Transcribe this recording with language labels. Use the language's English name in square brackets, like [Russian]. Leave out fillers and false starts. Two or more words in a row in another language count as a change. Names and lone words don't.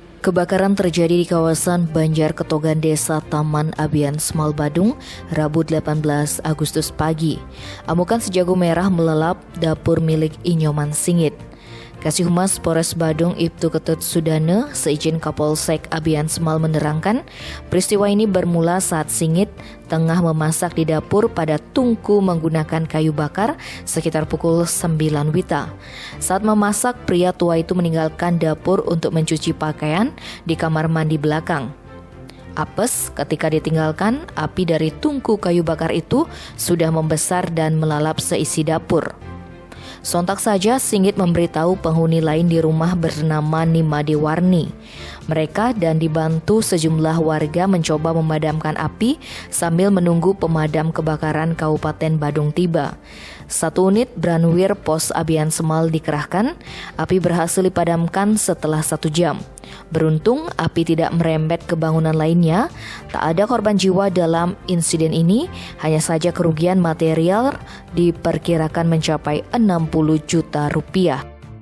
[Indonesian] Kebakaran terjadi di kawasan Banjar Ketogan Desa Taman Abian Semal Badung, Rabu 18 Agustus pagi. Amukan sejago merah melalap dapur milik Inyoman Singit. Kasih Humas Polres Badung Ibtu Ketut Sudane seizin Kapolsek Abian Semal menerangkan, peristiwa ini bermula saat Singit tengah memasak di dapur pada tungku menggunakan kayu bakar sekitar pukul 9 WITA. Saat memasak, pria tua itu meninggalkan dapur untuk mencuci pakaian di kamar mandi belakang. Apes ketika ditinggalkan, api dari tungku kayu bakar itu sudah membesar dan melalap seisi dapur. Sontak saja Singit memberitahu penghuni lain di rumah bernama Nimade Warni. Mereka dan dibantu sejumlah warga mencoba memadamkan api sambil menunggu pemadam kebakaran Kabupaten Badung tiba. 1 unit Branwir Pos Abian Semal dikerahkan, api berhasil dipadamkan setelah 1 jam. Beruntung api tidak merembet ke bangunan lainnya, tak ada korban jiwa dalam insiden ini, hanya saja kerugian material diperkirakan mencapai 60 juta rupiah.